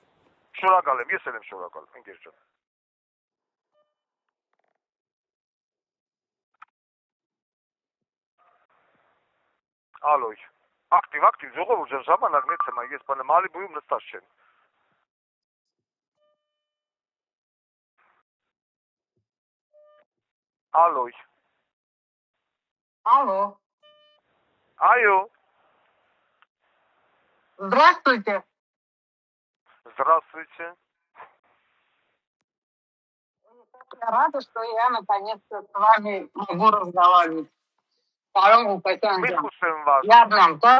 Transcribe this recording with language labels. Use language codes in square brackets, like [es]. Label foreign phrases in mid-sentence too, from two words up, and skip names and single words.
[hy] Շնորհակալ եմ, ես էլ եմ շնորհակալ, ընկեր ջան։ Ալոյ, ակտիվ, ժողովուրդ ջան, ժամանակ մեծ եմ, ես բանը Մալիբույում նստած չեմ։ Ալոյ։ [ru] Алло. [hy] Այո։ [ru] Здравствуйте. Здравствуйте. Я рада, что я наконец-то с вами могу разговаривать. Паром Мы слушаем вас. Я одна, да?